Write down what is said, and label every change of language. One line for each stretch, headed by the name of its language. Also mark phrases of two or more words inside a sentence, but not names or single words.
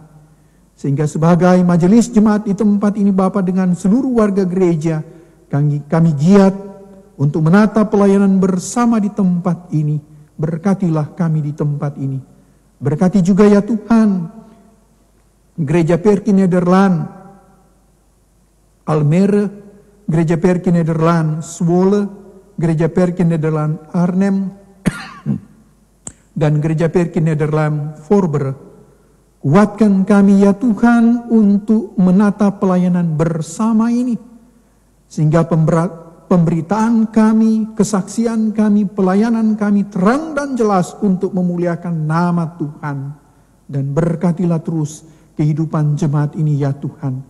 Indonesian: Sehingga sebagai majelis jemaat di tempat ini Bapa dengan seluruh warga gereja, kami giat untuk menata pelayanan bersama di tempat ini. Berkatilah kami di tempat ini. Berkati juga ya Tuhan gereja Perki Nederland Almere, gereja Perki Nederland Zwolle, gereja Perki Nederland Arnhem, dan gereja Perki Nederland Voorburg. Kuatkan kami ya Tuhan untuk menata pelayanan bersama ini, sehingga pemberitaan kami, kesaksian kami, pelayanan kami terang dan jelas untuk memuliakan nama Tuhan. Dan berkatilah terus kehidupan jemaat ini ya Tuhan.